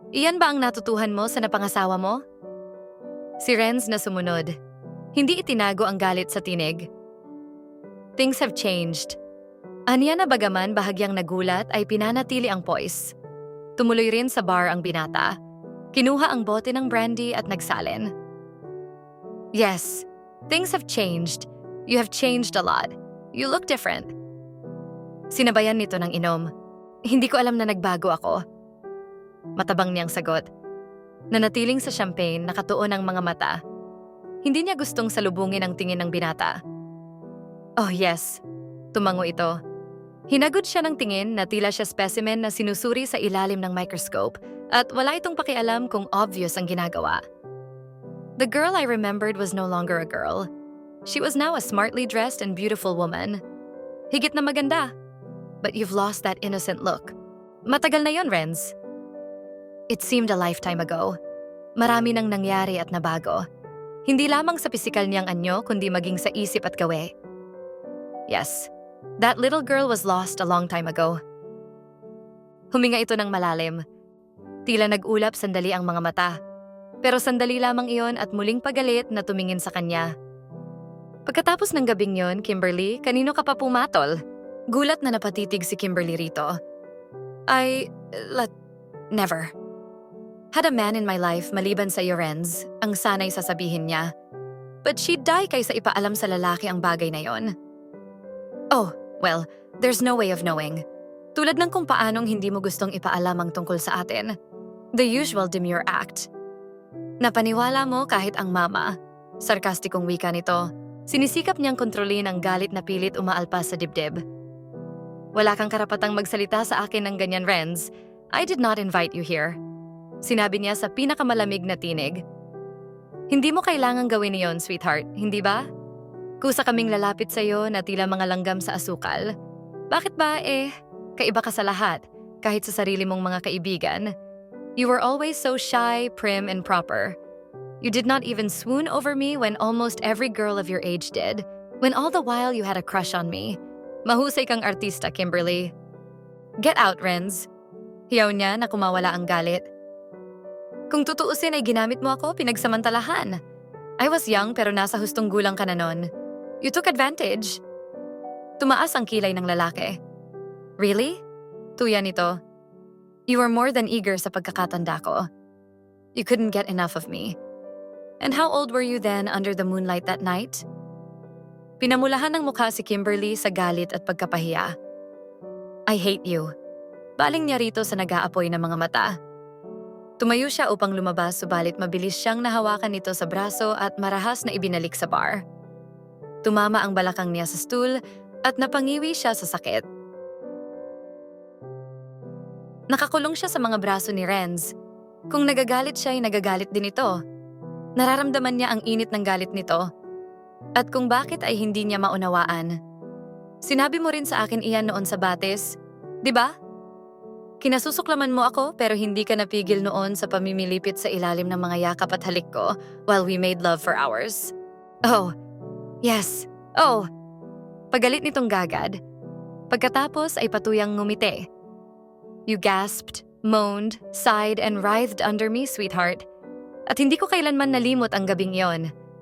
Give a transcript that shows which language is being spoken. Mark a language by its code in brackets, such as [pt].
[tl] Iyan ba ang natutuhan mo sa napangasawa mo? Si Renz na sumunod. Hindi itinago ang galit sa tinig. [en] Things have changed. [tl] Aniya na bagaman bahagyang nagulat ay pinanatili ang poise. Tumuloy rin sa bar ang binata. Kinuha ang bote ng brandy at nagsalin. [en] Yes, things have changed. You have changed a lot. You look different. [tl] Sinabayan nito ng inom. Hindi ko alam na nagbago ako. Matabang niyang sagot. Nanatiling sa champagne, nakatuon ang mga mata. Hindi niya gustong salubungin ang tingin ng binata. Oh yes, tumango ito. Hinagod siya ng tingin na tila siya specimen na sinusuri sa ilalim ng microscope at wala itong pakialam kung obvious ang ginagawa. [en] The girl I remembered was no longer a girl. She was now a smartly dressed and beautiful woman. [tl] Higit na maganda. [en] But you've lost that innocent look. [tl] Matagal na yon, Renz. [en] It seemed a lifetime ago. [tl] Marami nang nangyari at nabago. Hindi lamang sa pisikal niyang anyo kundi maging sa isip at gawe. [en] Yes. That little girl was lost a long time ago. [tl] Huminga ito ng malalim. Tila nag-ulap sandali ang mga mata. Pero sandali lamang iyon at muling pagalit na tumingin sa kanya. Pagkatapos ng gabing yon, Kimberly, kanino ka pa pumatol? Gulat na napatitig si Kimberly rito. [en] Never. Had a man in my life [tl] maliban sa Renz, ang sanay sasabihin niya. [en] But she'd die [tl] kaysa ipaalam sa lalaki ang bagay na yon. [en] Oh, well, there's no way of knowing. [tl] Tulad ng kung paanong hindi mo gustong ipaalam ang tungkol sa atin. [en] The usual demure act. [tl] Napaniwala mo kahit ang mama. Sarkastikong wika nito. Sinisikap niyang kontrolin ang galit na pilit umaalpas sa dibdib. Wala kang karapatang magsalita sa akin ng ganyan, Renz. [en] I did not invite you here. [tl] Sinabi niya sa pinakamalamig na tinig. Hindi mo kailangang gawin niyon, sweetheart, hindi ba? Kusa kaming lalapit sa'yo na tila mga langgam sa asukal. Bakit ba kaiba ka sa lahat, kahit sa sarili mong mga kaibigan? [en] You were always so shy, prim, and proper. You did not even swoon over me when almost every girl of your age did, when all the while you had a crush on me. [tl] Mahusay kang artista, Kimberly. [en] Get out, Renz. [tl] Hiyaw niya na kumawala ang galit. Kung tutuusin ay ginamit mo ako, pinagsamantalahan. [en] I was young [tl] pero nasa hustong gulang ka na nun. [en] You took advantage. [tl] Tumaas ang kilay ng lalaki. [en] Really? [tl] Tuya nito. [en] You were more than eager [tl] sa pagkakatanda ko. [en] You couldn't get enough of me. And how old were you then under the moonlight that night? [tl] Pinamulahan ng mukha si Kimberly sa galit at pagkapahiya. [en] I hate you. [tl] Baling niya rito sa nag-aapoy ng mga mata. Tumayo siya upang lumabas subalit mabilis siyang nahawakan nito sa braso at marahas na ibinalik sa bar. Tumama ang balakang niya sa stool at napangiwi siya sa sakit. Nakakulong siya sa mga braso ni Renz. Kung nagagalit siya ay nagagalit din ito. Nararamdaman niya ang init ng galit nito. At kung bakit ay hindi niya maunawaan. Sinabi mo rin sa akin iyan noon sa batis, di ba? Kinasusuklaman mo ako pero hindi ka napigil noon sa pamimilipit sa ilalim ng mga yakap at halik ko [en] while we made love for hours. [tl] Oh, yes. Oh. Pagalit nitong gagad. Pagkatapos ay patuyang ngumiti. [en] You gasped, moaned, sighed, and writhed under me, sweetheart. [tl] At hindi ko kailanman nalimot ang gabing yon.